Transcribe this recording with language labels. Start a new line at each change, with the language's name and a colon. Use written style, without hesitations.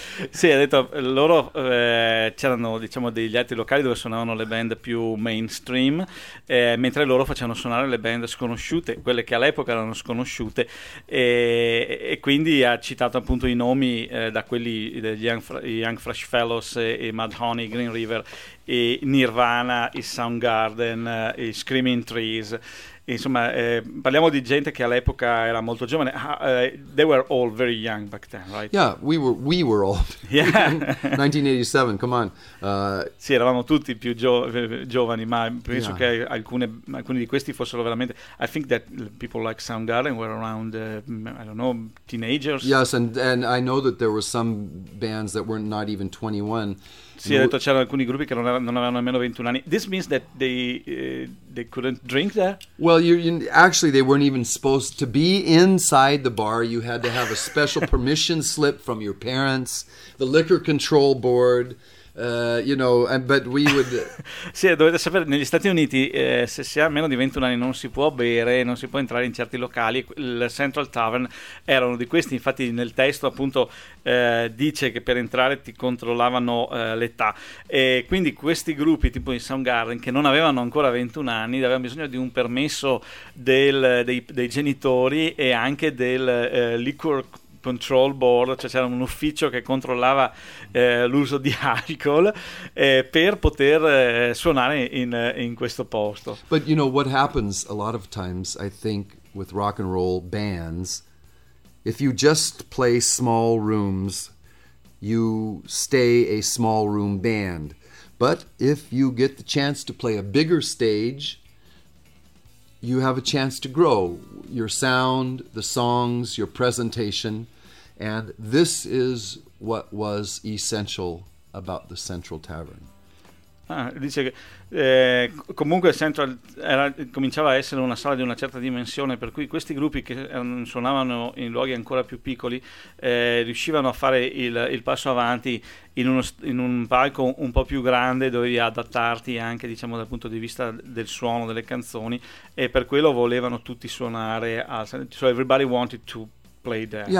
Italian: Sì, ha detto, loro c'erano, diciamo, degli altri locali dove suonavano le band più mainstream, mentre loro facevano suonare le band sconosciute, quelle che all'epoca erano sconosciute, e quindi ha citato appunto i nomi da quelli degli Young Fresh Fellows e Mudhoney, Green River, i Nirvana, i Soundgarden, i Screaming Trees. Insomma, parliamo di gente che all'epoca era molto giovane.
English: They were all very young back then, right? Yeah, we were all. Yeah. 1987, come on.
Italian: Sì, eravamo tutti più giovani, ma penso che alcuni di questi fossero veramente...
English: I think that people like Soundgarden were around, I don't know, teenagers. Yes, and I know that there were some bands that were not even 21.
Italian: Sì, ha detto c'erano alcuni gruppi che non avevano nemmeno 21 anni.
English: This means that they couldn't drink there? Well, actually they weren't even supposed to be inside the bar. You had to have a special permission slip from your parents, the liquor control board, you know, but we would...
Italian: Sì, dovete sapere, negli Stati Uniti se si ha meno di 21 anni non si può bere, non si può entrare in certi locali. Il Central Tavern era uno di questi, infatti nel testo appunto dice che per entrare ti controllavano l'età, e quindi questi gruppi tipo i Soundgarden, che non avevano ancora 21 anni, avevano bisogno di un permesso dei genitori e anche del liquor control board, cioè c'era un ufficio che controllava l'uso di alcol per poter suonare in questo posto.
English: But you know what happens a lot of times, I think, with rock and roll bands, if you just play small rooms, you stay a small room band. But if you get the chance to play a bigger stage, you have a chance to grow. Your sound, the songs, your presentation. And this is what was essential about the Central Tavern.
Italian: Dice che comunque Central cominciava a essere una sala di una certa dimensione, per cui questi gruppi che suonavano in luoghi ancora più piccoli riuscivano a fare il passo avanti in un palco un po' più grande, dovevi adattarti anche, diciamo, dal punto di vista del suono delle canzoni, e per quello volevano tutti suonare
English: so everybody wanted to play there.